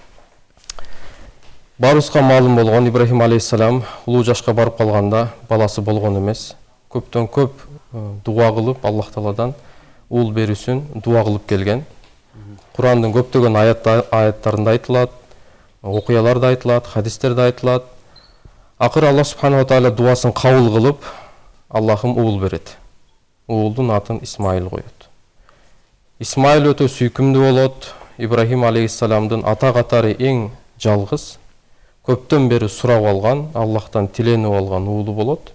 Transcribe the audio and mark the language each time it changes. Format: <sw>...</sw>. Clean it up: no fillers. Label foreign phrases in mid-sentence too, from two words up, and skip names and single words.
<ky>Баарыбызга маалым болгон, Ибрахим алейхиссалам улуу жашка барып калганда баласы болгон эмес. Көптөн көп дуа кылып, Аллах Тааладан уул берүүсүн дуа кылып келген. Курандын көптөгөн аяттарында айтылат, окуяларда айтылат, хадистерде айтылат. Акыры</ky> <ar>الله سبحانه وتعالى</ar> <ky>дуасын кабыл кылып, Аллахым уул берет. Уулдун атын Исмаил коет. Исмаил өтө сүйкүмдүү болот. Ибрахим алейхиссаламдын ата катары эң жалгыз, көптөн бери сурап алган, Аллахтан тиленип алган уулу болот.</ky>